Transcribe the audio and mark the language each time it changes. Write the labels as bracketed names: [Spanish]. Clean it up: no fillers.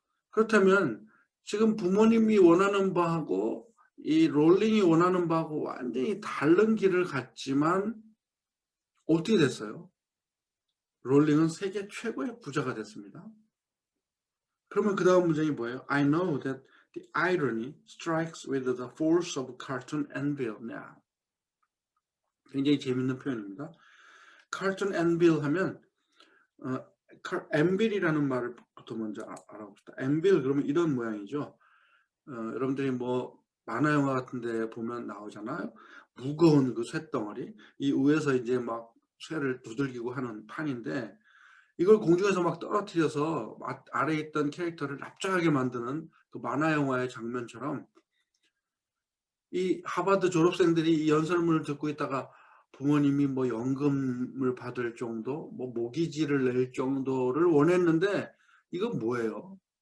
[Korean] 그렇다면 지금 부모님이 원하는 바하고 이 롤링이 원하는 바하고 완전히 다른 길을 갔지만 어떻게 됐어요? 롤링은 세계 최고의 부자가 됐습니다. 그러면 그 다음 문장이 뭐예요? [English] I know that the irony strikes with the force of cartoon anvil now. [Korean] 굉장히 재밌는 표현입니다. [English] cartoon anvil [Korean] 하면 anvil이라는 말부터 먼저 알아봅시다. anvil 그러면 이런 모양이죠. 여러분들이 뭐 만화 영화 같은 데 보면 나오잖아요. 무거운 그 쇳덩어리. 이 위에서 이제 막 쇠를 두들기고 하는 판인데 이걸 공중에서 막 떨어뜨려서 아래에 있던 캐릭터를 납작하게 만드는 그 만화 영화의 장면처럼 이 하버드 졸업생들이 이 연설문을 듣고 있다가 부모님이 뭐 연금을 받을 정도, 뭐 모기지를 낼 정도를 원했는데 이건 뭐예요?